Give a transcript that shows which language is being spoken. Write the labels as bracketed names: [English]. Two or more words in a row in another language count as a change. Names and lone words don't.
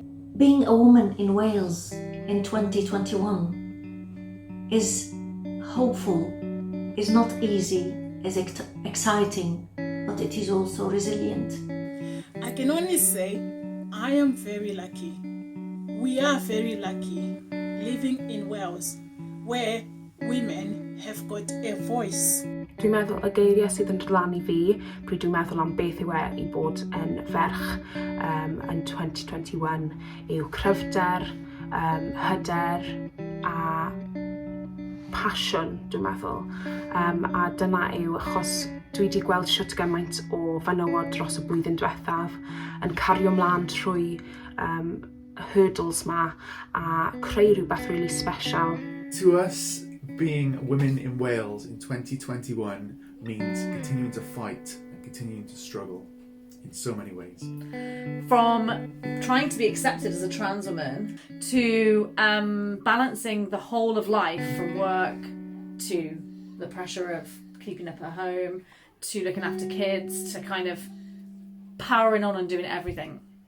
[English] Being a woman in Wales in 2021 is hopeful, is not easy, is exciting, but it is also resilient. I can only say I am very lucky. We are very lucky living in Wales, where women have got a voice. [Welsh] Dwi'n meddwl y geiriau sydd yn rhannu fi pryd dwi'n meddwl am beth yw i bod yn ferch yn 2021 yw cryfder, hyder a passion, dwi'n meddwl. A dyna yw achos dwi wedi gweld shwt gymaint o fenywod dros y blwyddyn diwethaf yn cario mlaen trwy hurdles ma a creu rhywbeth [English] really special. To us, being women in Wales in 2021 means continuing to fight and continuing to struggle in so many ways. From trying to be accepted as a trans woman to balancing the whole of life, from work to the pressure of keeping up at home to looking after kids to kind of powering on and doing everything.